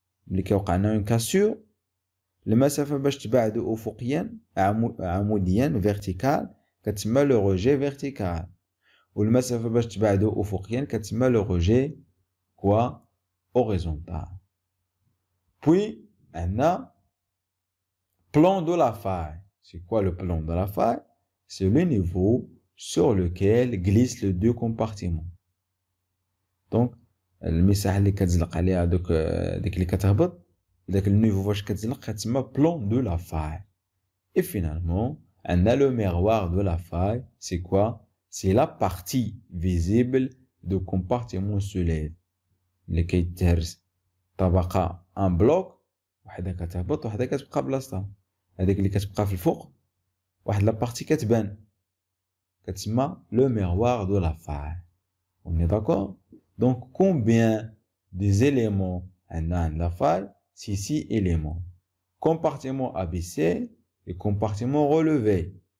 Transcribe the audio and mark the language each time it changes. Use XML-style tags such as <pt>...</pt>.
<ar>اللي كيوقعنا une cassure المسافة باش تبعدوا أفقيا عموديا vertical كتسمى le rejet vertical والمسافة باش تبعدوا أفقيا كتسمى le rejet quoi horizontal.</ar> <fr>Puis, on a plan de la faille. C'est quoi le plan de la faille? C'est le niveau sur lequel glissent les deux compartiments.</fr> <ar>Donc, المساحة اللي كتزلق عليها ديك اللي كتهبط داك النيفو فاش كتزلق كتسمى plan de la faille.</ar> <fr>Et finalement, on a le miroir de la faille. C'est quoi? C'est la partie visible du compartiment soulève.</fr> <ar>اللي كيتهرس طبقه ان بلوك وحده كتهبط وحده كتبقى بلاصتها هذيك اللي كتبقى في الفوق واحد لا بارتي كتبان كتسمى لو ميروار دو لا فاي</ar> <fr>on est d'accord donc combien des éléments عندنا عند لا فاي c'est 6 éléments compartiment abaissé et compartiment relevé</fr>